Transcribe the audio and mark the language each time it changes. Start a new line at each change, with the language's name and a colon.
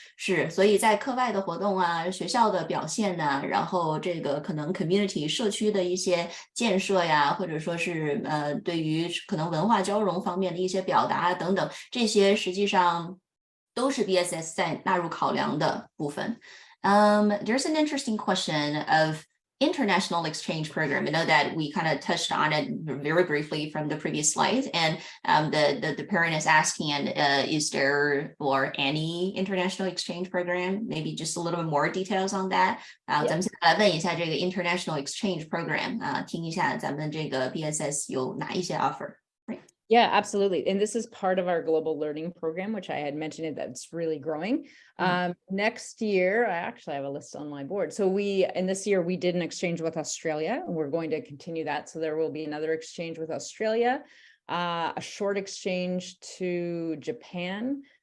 Chinese: 是，所以在课外的活动啊，学校的表现呢，然后这个可能 community 社区的一些建设呀，或者说是对于可能文化交融方面的一些表达等等，这些实际上都是 BSS 在纳入考量的部分。
English: There's an interesting question of international exchange program. I know that we kind of touched on it very briefly from the previous slide, and the parent is asking, is there or any international exchange program? Maybe just a little bit more details on that.
Chinese: 咱们现在来问一下这个 international exchange program 听一下咱们这个 BSS 有哪一些 offer。
English: Yeah, absolutely. And this is part of our global learning program, which I had mentioned that's really growing. Next year, I actually have a list on my board. So this year we did an exchange with Australia, and we're going to continue that. So there will be another exchange with Australia, a short exchange to Japan.